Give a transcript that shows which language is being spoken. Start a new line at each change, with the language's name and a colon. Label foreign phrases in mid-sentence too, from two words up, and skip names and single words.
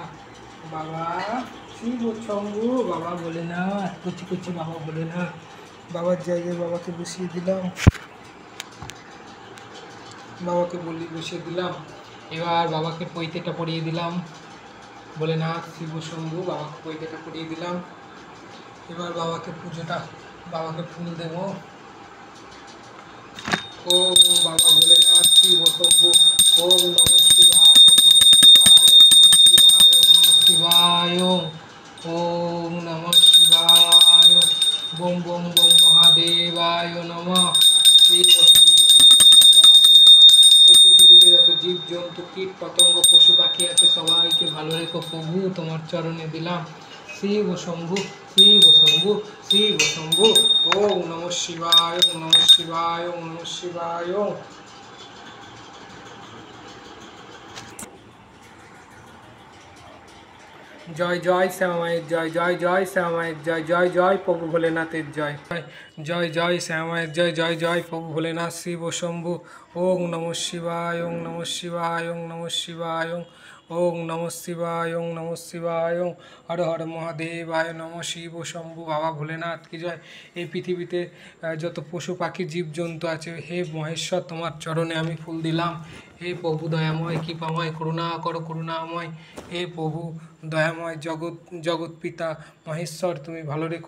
Hindi: बाबा शिव शंभु, बाबा भोलेनाथ, कुछ कुछ बाबा भोलेनाथ।
Bangla: বাবার জায়গায় বাবাকে বসিয়ে দিলাম, বাবাকে বসিয়ে দিলাম। এবার বাবাকে পৈতেটা পরিয়ে দিলাম। ভোলেনাথ শিব শম্ভু, বাবাকে পৈতেটা পরিয়ে দিলাম। এবার বাবাকে পুজোটা, বাবাকে ফুল দেব। ওম বাবা ভোলেনাথ শিব শম্ভু,
Sanskrit: ওম নম শিবায়, ওম নম শিবায়, ওম নম শিবায়, ওম নম শিবায়, ওম নম শিবায়, বোম বোম বোম মহাদেবায় নমঃ।
Bangla: শিব শম্ভু, শিব শম্ভু বাবা ভোলেনাথ। এই পৃথিবীতে যত জীব জন্তু কীট পতঙ্গ পশু পাখি আছে সবাইকে ভালো রেখো প্রভু, তোমার চরণে দিলাম। শিব শম্ভু, শিব শম্ভু, শিব শম্ভু।
Sanskrit: ওম নম শিবায়, ওম নম শিবায়, ওম নম শিবায়। জয় জয় শ্যামায়ের জয়, জয় জয় শ্যামায়ের জয়, জয় জয় প্রভু ভোলেনাথের জয়, জয় জয় শ্যামায়ের জয়, জয় জয় প্রভু ভোলেনাথ শিব শম্ভু। ওং নম শিবায়, ওং নম শিবায়, ওং নম শিবায়, ওং নম শিবায়, ওং নম শিবায়, হর হর মহাদেবায় নম।
Bangla: শিব শম্ভু বাবা ভোলেনাথ কি জয়। এই পৃথিবীতে যত পশু পাখি জীবজন্তু আছে, হে মহেশ্বর তোমার চরণে আমি ফুল দিলাম। হে প্রভু দয়াময় কৃপাময়, করুণা করো করুণাময়। হে প্রভু দয়াময়, জগৎ পিতা মহেশ্বর তুমি ভালো রেখো।